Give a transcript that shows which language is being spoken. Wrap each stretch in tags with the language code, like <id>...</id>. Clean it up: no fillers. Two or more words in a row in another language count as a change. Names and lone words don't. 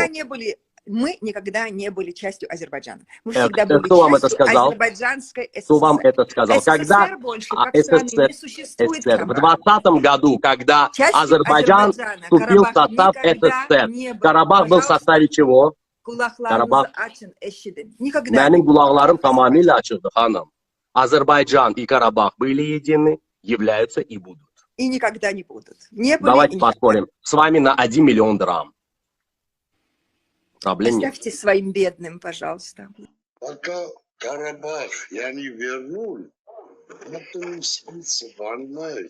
<ru>Мы никогда не были частью Азербайджана. Мы всегда были кто вам это частью сказал? Азербайджанской ССР. Кто вам это сказал? Когда больше как страны не существует. СССР. В 2020 году, когда Азербайджан вступил в состав СССР, Карабах был в составе чего?</ru> <az>Kulaklarınızı açın, eşidin.</az> <ru>Никогда.</ru> <az>Benim kulaklarım tamamıyla açıldı hanım.</az> <ru>Азербайджан и Карабах были едины, являются и будут. И никогда не будут. Не были. Давайте поспорим. С вами на 1 миллион драм. Проблем нет. Оставьте своим бедным, пожалуйста. Пока Карабах я не вернул, это не спится, понимаешь?</ru>